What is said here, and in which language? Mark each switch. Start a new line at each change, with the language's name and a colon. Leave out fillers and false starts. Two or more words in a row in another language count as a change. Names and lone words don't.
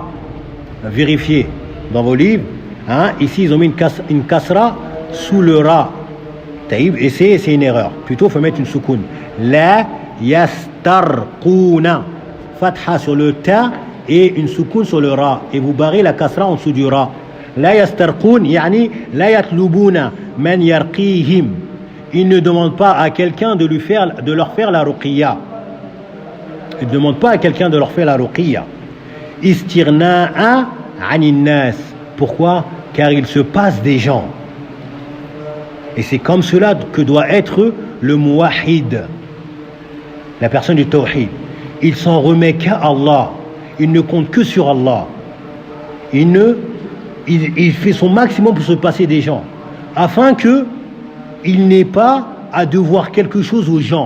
French: Vérifiez dans vos livres. Ici, ils ont mis une kasra sous le ra. Taïb, et c'est une erreur. Plutôt, il faut mettre une soukoun.
Arabic: لا يسترقون.
French: Fatha sur le ta et une soukoun sur le ra. Et vous barrez la kasra en dessous du ra.
Arabic: لا يسترقون يعني لا يطلبون من يرقيهم.
French: Ils ne demandent pas à quelqu'un de leur faire la ruqiyya. Ils ne demandent pas à quelqu'un de leur faire la ruqiyya.
Arabic: استغناء عن الناس.
French: Pourquoi? Car il se passe des gens. Et c'est comme cela que doit être le muwahhid, la personne du tawhid. Il s'en remet qu'à Allah. Il ne compte que sur Allah. Il fait son maximum pour se passer des gens, afin qu'il n'ait pas à devoir quelque chose aux gens.